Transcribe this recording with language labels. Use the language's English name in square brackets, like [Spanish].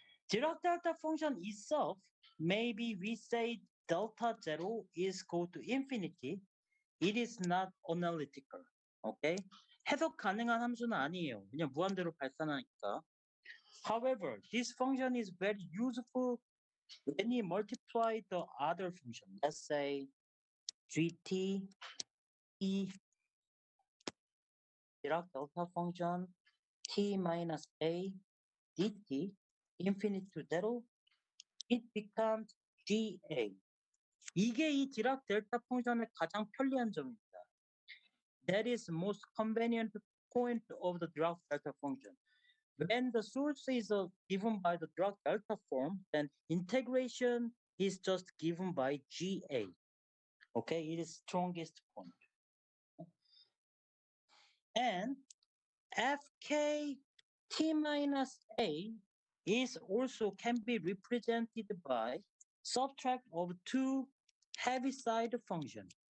[English] Dirac delta function itself, maybe we say delta 0 is go to infinity. It is not analytical. Okay. [Korean] 해석 가능한 함수는 아니에요. 그냥 무한대로 발산하니까. [English] However, this function is very useful when you multiply the other function. Let's say gt e Dirac delta function t minus a dt infinity to 0, it becomes ga. [Korean] 이게 이 디락 델타 펑션의 가장 편리한 점입니다. [English] That is the most convenient point of the Dirac delta function. When the source is given by the Dirac delta form, then integration is just given by GA. Okay, it is strongest point. And Fk t minus a is also can be represented by subtract of two heaviside function.